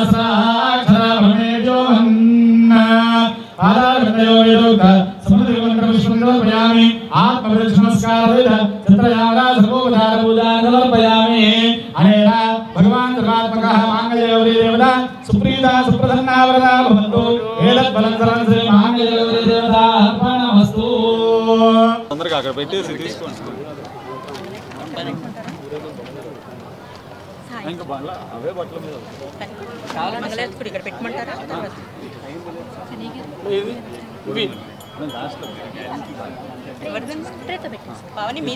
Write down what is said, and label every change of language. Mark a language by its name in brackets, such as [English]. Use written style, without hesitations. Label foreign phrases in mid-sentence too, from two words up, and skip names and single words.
[Sanskrit] सहस्राक्षरभमेजोहन् पादारतयो वेदोक्त समधिमन्त्रपुष्पं आत्मप्रदक्षिणस्कारेण चित्रयागा सर्वोपचार पूजां समर्पयामि अनेन भगवान् सर्वात्मकः माङ्गल्यगौरी देवता सुप्रीता सुप्रसन्ना वरदा भवन्तु एतद्बलं सर्वं श्री माङ्गल्यगौरी देवता अर्पणमस्तु [Telugu] తొందరగా అక్కడ పెట్టేసి తీసుకోండి ఇంకా బాగా అవే బట్టల మీద చాలా మంగళేశ్వరుడు ఇక్కడ పెట్టమంటారా ఇది ఇవి పావని మీది